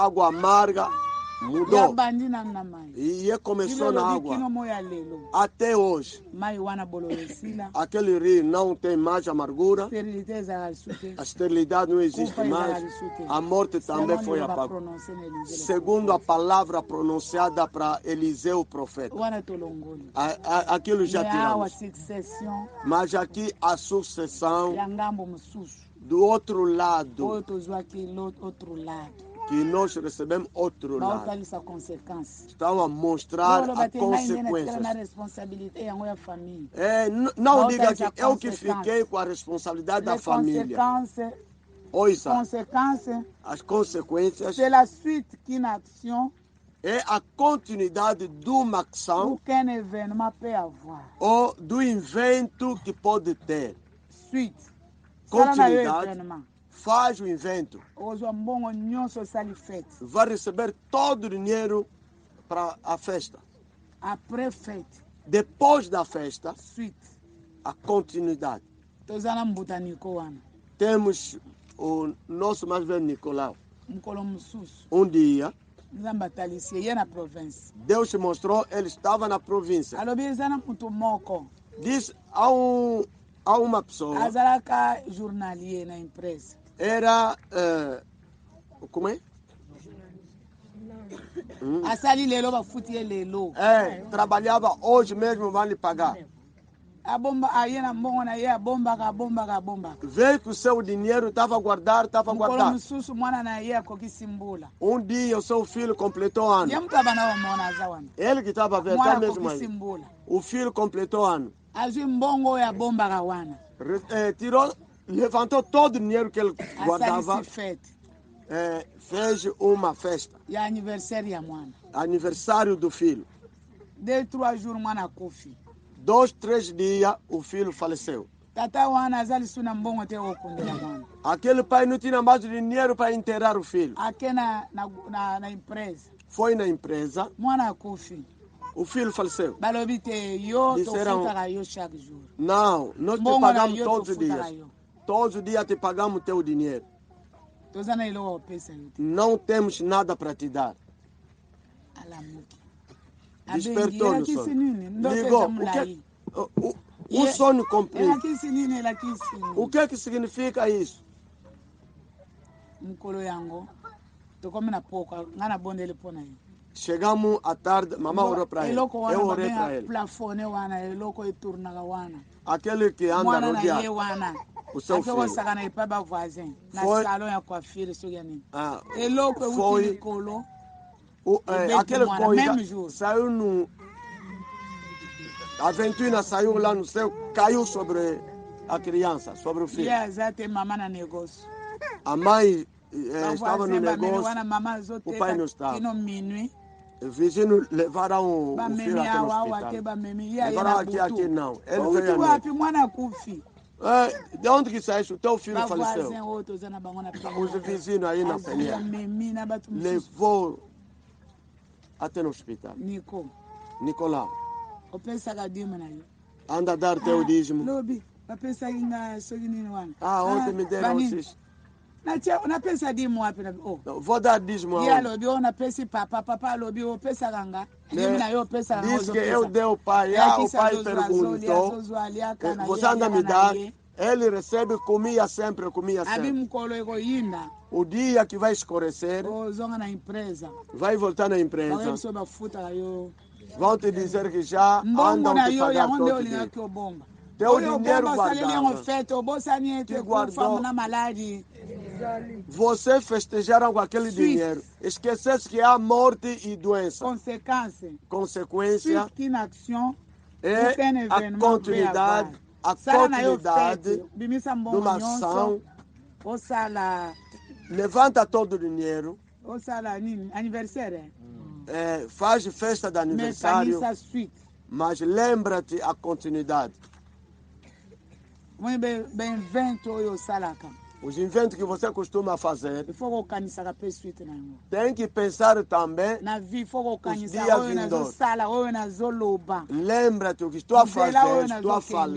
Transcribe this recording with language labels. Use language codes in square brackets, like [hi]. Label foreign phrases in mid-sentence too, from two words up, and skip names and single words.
[pt] Encontrou água amarga mudou. [ln] yabandi na mai [pt] E começou na água. [ln] kino moya lelo [pt] Até hoje, [ln] mai wana bololesila [pt] aquele rio não tem mais amargura. [ln] sterilité ezalaka lisu te [pt] A esterilidade não existe [ln] kufa ezalaka [pt] mais. [ln] lisu te [pt] A morte também [fr] Selon [pt] foi [fr] le [pt] apagada. [ln] baprononce na Elisée le [pt] Segundo a [fr] prophète. [pt] palavra pronunciada para Eliseu, o profeta. [ln] wana tolongoli [pt] Aquilo já [ln] me awa [pt] tiramos. [fr] succession [pt] Mas aqui a sucessão [ln] ya ngambo mosusu [pt] do outro lado, [ln] oyo tozwaki [pt] outro lado que nós recebemos outro lado. [ln] baotalisa conséquence [pt] Estão a mostrar [ln] oloba [pt] as [ln] te ngai nde natikala na [pt] consequências. [ln] responsabilité yango ya famille [pt] Não diga [ln] Baotalisa [pt] que eu que consequências. fiquei com a responsabilidade da [fr] les [pt] família. [fr] conséquences [pt] Ouça, [fr] conséquences [pt] as consequências [fr] c'est la suite qu'une action [pt] é a continuidade de uma [fr] ou [pt] ação [fr] qu'un événement peut avoir [pt] ou do evento que pode ter. [ln] suite sala na yo [pt] Continuidade [fr] événement [pt] faz o evento. [ln] ozwa mbongo nyonso osali fete [pt] Vai receber todo o dinheiro para a festa. [ln] après fete [pt] Depois da festa, [fr] suite [pt] a continuidade. [ln] toza na mbutaniko wana [pt] Temos o nosso mais velho Nicolau. [ln] mokolo mosusu [pt] Dia, [ln] nzambe atalisi ye na province [pt] Deus se mostrou, ele estava na província. [ln] alobi eza na motu moko [pt] Diz a uma pessoa, [ln] azalaka journalier na empresa [pt] era, como é? [ln] asali lelo bafuti ye lelo [pt] Trabalhava hoje mesmo, vai lhe pagar. [ln] abomba aye na mbongo na ye abombaka [pt] Vê que o seu dinheiro estava a guardar, [ln] mokolo mosusu mwana na ye akokisi mbula [pt] Dia o seu filho completou ano. [ln] ye moto abana omona aza wana [pt] Ele que estava a ver, [ln] mwana [pt] tá mesmo [ln] akokisi [pt] aí. [ln] mbula [pt] O filho completou ano. [ln] azwi mbongo oyo abombaka wana [pt] Tirou, levantou todo o dinheiro que ele guardava, [ln] asalisi fete [pt] fez uma festa, [ln] ya anniversaire ya mwana [pt] aniversário do filho. [ln] 2-3 jours mwana akufi [pt] 2, 3 dias, o filho faleceu. [ln] tata wana aza lisu na mbongo te okundela mwana [pt] Aquele pai não tinha mais dinheiro para enterrar o filho. [ln] ake na empresa [pt] Foi na empresa, [ln] mwana akufi [pt] o filho faleceu. [ln] balobi te yo [pt] Disseram- [ln] tofutaka yo [fr] chaque jour [pt] Não, nós te [ln] mbongo na [pt] pagamos [ln] yo [pt] todos os [ln] tofutaka [pt] dias. [ln] yo [pt] Todos os dias te pagamos teu dinheiro. [ln] toza na eloko kopesa yo te [pt] Não temos nada para te dar. [ln] alamuki [pt] Despertou no [ln] elakisi [pt] sono. [ln] nini ndoto eza [pt] Ligou. [ln] molai [pt] O sono cumprido. [ln] elakisi nini elakisi [pt] O [ln] nini [pt] que significa isso? [ln] mokolo yango tokomi na poko ngai nabondeli mpo na ye [pt] Chegamos à tarde, mamãe orou para ele. [ln] eloko wana [pt] Eu orei para [ln] babenga [pt] ele. [ln] plafone wana eloko eturnaka wana [pt] Aquele que anda [ln] mwana na ye [pt] rodeado. [ln] wana [pt] O seu [ln] ake [pt] filho. [ln] kosaka na epai bavoisin na [pt] Foi- [ln] salon ya coiffure soki ya nini [pt] Ah, [ln] eloko euti [pt] foi- [ln] likolo [pt] aquele Aquele coisa mesmo jour. saiu no. A ventoina saiu lá no céu, caiu sobre a criança, sobre o filho. [ln] ye aza te mama na negócio [pt] A mãe estava no [ln] bavoisin bamemi [pt] negócio, [ln] wana mama [pt] o pai não [ln] azoteka [pt] estava. [ln] kino minui [pt] Vizinhos levaram o [ln] bamemi [pt] filho até no [ln] awa awa te [pt] hospital. [ln] bamemi ye aye [pt] Levaram [ln] na [pt] aqui [ln] butu [pt] não. Ele [ln] outi [pt] veio à noite. [ln] wapi mwana akufi [pt] De onde que saísse? O teu filho [ln] bavoisin [pt] faleceu. [ln] oyo toza na bango na [pt] Os vizinhos aí na [ln] azwi [pt] Penha [ln] bamemi na bato mosusu [pt] levou até no hospital. [ln] niko [pt] Nicolau, [ln] opesaka dime na yo [pt] anda a dar teu dízimo. [ln] lobi bapesaki nga soki nini wana [pt] Ontem me deram [ln] banini? [pt] esses. [ln] napesa dime wapi na o [pt] Vou dar dízimo [ln] ye [pt] aonde? [ln] alobi o napesi papa alobi opesaka nga dime na yo opesaka nga [pt] Diz que eu dei ao pai. O pai perguntou. Você anda a me dar? Ele recebe, comia sempre, comia [ln] abi [pt] sempre. [ln] mokolo ekoyinda [pt] O dia que vai escurecer, [ln] ozonga na empresa [pt] vai voltar na empresa. [ln] bakoyebi so bafutaka yo [pt] Vão te dizer que já [ln] mbongo [pt] andam [ln] na te yo [pt] pagar [ln] yango nde [pt] todo dia. [ln] olingaki obomba [pt] Teu [ln] oyo [pt] dinheiro [ln] obomba osaleli yango [pt] guardado. [ln] fete obosani ete [pt] Que guardou. [ln] kufa na maladi [pt] Você festejaram com aquele Suíte. dinheiro. Esquecesse que há morte e doença. [fr] conséquence [pt] Consequência [fr] suite qu'une action [pt] é [fr] aucun [pt] a [fr] événement [pt] continuidade, a [ln] sala na yo [pt] continuidade [ln] fete bimisa [pt] de [ln] mbongo [pt] uma [ln] nyonso [pt] ação. [ln] osala [pt] Levanta todo o dinheiro, [ln] osala nini anniversaire [pt] faz festa de aniversário, [ln] mekanisa suite [pt] mas lembra-te a continuidade. [ln] moi beinvento oyo osalaka [pt] Os inventos que você costuma fazer, [ln] ifo kokanisaka mpe suite na yango [pt] tem que pensar também. [ln] na vie ifo [pt] Os [ln] kokanisa [pt] dias [ln] oyo [pt] vindouros. [ln] nazosala oyo nazoloba [pt] Lembra-te o que estou a [ln] nzela oyo [pt] fazer, estou a